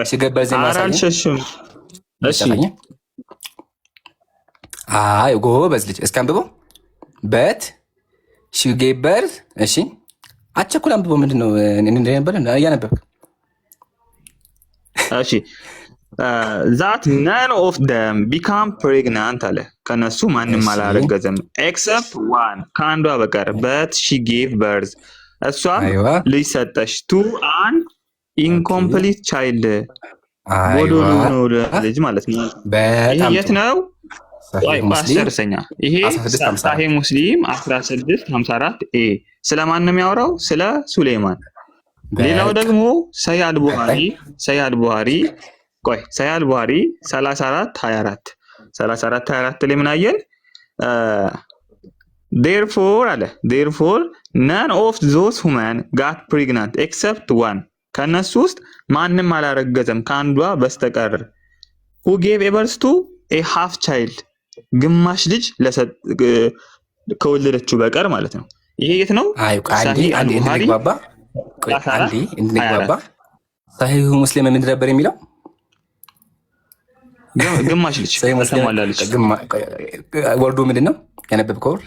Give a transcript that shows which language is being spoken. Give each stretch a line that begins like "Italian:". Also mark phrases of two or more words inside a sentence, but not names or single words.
Amharic: ሲገባ ዘማ አልሸሽም። እሺ አይ ጎበዝ ልጅ እስኪ አንብበው።
English: but she gave birth
Amharic: እሺ አቸኩል አንብበው። ምንድነው እንደነበረ እያነበብክ እሺ
English: that none of them become pregnant
Amharic: አለ። ከነሱ ማንም አላረገዘም
English: except one
Amharic: ከአንዷ በቀር
English: but she gave birth
Amharic: እሷ ልጅ ሰጠች
English: to an incomplete child
Amharic: ጎዶሎ ነው ልጅ ማለት ነው። ይሄ የት ነው? አስጨርሰኛ። ይሄ ሰሂህ ሙስሊም 1654 ኤ ስለማን ነው የሚያወራው? ስለ ሱሌይማን። ሌላው ደግሞ ሰሂህ አልቡኻሪ ቆይ ሰሂህ አልቡኻሪ 3424 ላይ ምን አየን? ዴርፎር አለ ዴርፎር
English: none of those women got pregnant except one
Amharic: ከነሱ ውስጥ ማንም አላረገዘም ከአንዷ በስተቀር
English: who gave birth to a half child
Amharic: ግማሽ ልጅ ከወለደችው በቀር ማለት ነው። ይሄ የት ነው? ሰሂህ አልቡኻሪ እንድንግባባ ሰሂህ ሙስሊም ምን ነበር የሚለው? ግማሽ ልጅ ተሟላለች። ወርዱ ምንድን ነው ያነበብከው? ወርድ